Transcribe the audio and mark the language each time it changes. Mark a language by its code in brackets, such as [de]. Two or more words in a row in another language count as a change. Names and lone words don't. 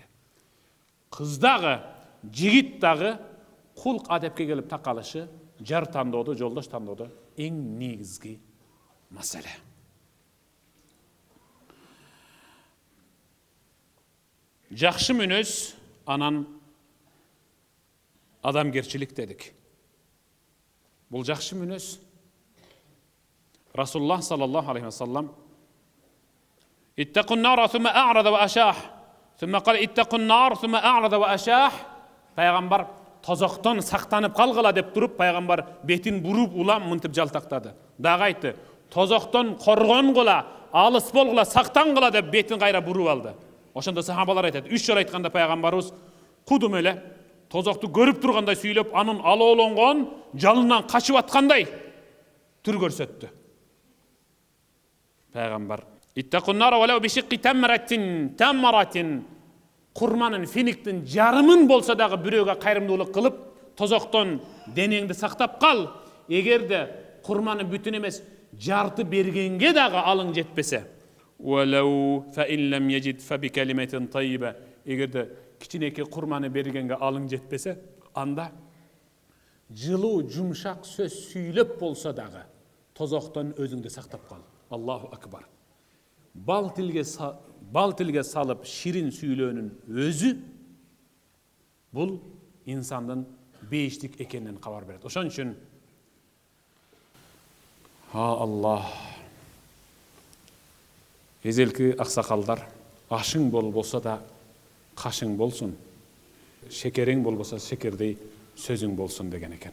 [ky] Кыздагы, жигит дагы кулк адепке келип такалышы жар тандоодо, жолдош тандоодо эң негизги маселе. Жакшы мүнөз анан адамгерчилик дедик. Бул жакшы мүнөз [ar] Расулуллах صلى الله عليه وسلم "اتقوا النار ثم أعرض وأشاح" ثم قال اتقوا النار ثم أعرض وأشاح. [ky] Пайгамбар тозоктон сактанып калгыла деп туруп, пайгамбар бетин буруп улам мынтип жалтактады. Дагы айтты, тозоктон коргонгула, алыс болгула, сактангыла деп бетин кайра буруп алды. Ошондо сахабалар айтат, 3 жолу айтканда пайгамбарыбыз кудум эле тозокту көрүп тургандай сүйлөп, анын алоолонгон жалынан качып аткандай түр көрсөттү. Пайгамбар [ar] "اتقوا النار ولو بشق تمرة" [ky] Курманын финиктин жарымын болса дагы бирөөгө кайрымдуулук кылып, тозоктон денеңди сактап кал. Эгерде курманы бүтүн эмес, жарты бергенге дагы алың жетпесе, [ar] "ولو فإن لم يجد فبكلمة طيبة" [ky] Эгерде кичинекей курманы бергенге алың жетпесе, анда жылуу, жумшак сөз сүйлөп болса дагы тозоктон өзүңдү сактап кал. [ar] الله أكبر. [ky] Бал тилге салып ширин сүйлөөнүн өзү бул инсандын бейиштик экенинен кабар берет. Ошон үчүн Аллах эзелки аксакалдар ашың болбосо да кашың болсун, шекерең болбосо шекердей сөзүң болсун деген экен.